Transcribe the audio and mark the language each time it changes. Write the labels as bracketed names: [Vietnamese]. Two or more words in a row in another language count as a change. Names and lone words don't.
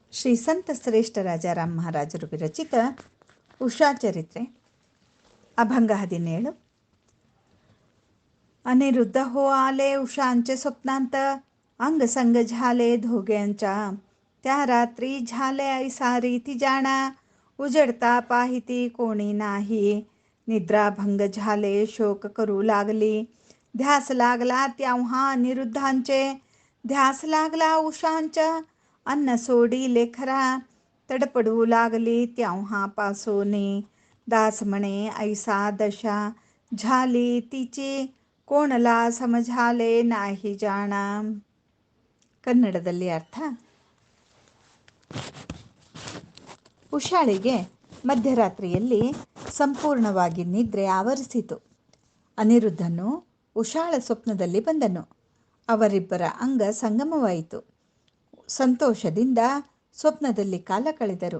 [Kannada] ಶ್ರೀ ಸಂತ ಶ್ರೇಷ್ಠ ರಾಜಾರಾಮ್ ಮಹಾರಾಜರು ವಿರಚಿತ ಉಷಾ ಚರಿತ್ರೆ [Marathi] अभंग 17 अनिरुद्ध हो आले उषांचे स्वप्नांत अंग संग झाले धोग्यांच्या त्या रात्री झाले ऐसा रीती जाणा उजडता पाहिती कोणी नाही निद्राभंग झाले शोक करू लागली ध्यास लागला तेव्हा अनिरुद्धांचे ध्यास लागला उषांच्या अन्न सोडी लेखरा तडपडू लागली तेव्हा पासोनी दास म्हणे ऐसा दशा झाली तिची कोणला समझाले नाही ಜಾಣ. [Kannada] ಕನ್ನಡದಲ್ಲಿ ಅರ್ಥ. ಉಷಾಳಿಗೆ ಮಧ್ಯರಾತ್ರಿಯಲ್ಲಿ ಸಂಪೂರ್ಣವಾಗಿ ನಿದ್ರೆ ಆವರಿಸಿತು. ಅನಿರುದ್ಧನು ಉಷಾಳ ಸ್ವಪ್ನದಲ್ಲಿ ಬಂದನು. ಅವರಿಬ್ಬರ ಅಂಗ ಸಂಗಮವಾಯಿತು. ಸಂತೋಷದಿಂದ ಸ್ವಪ್ನದಲ್ಲಿ ಕಾಲ ಕಳೆದರು.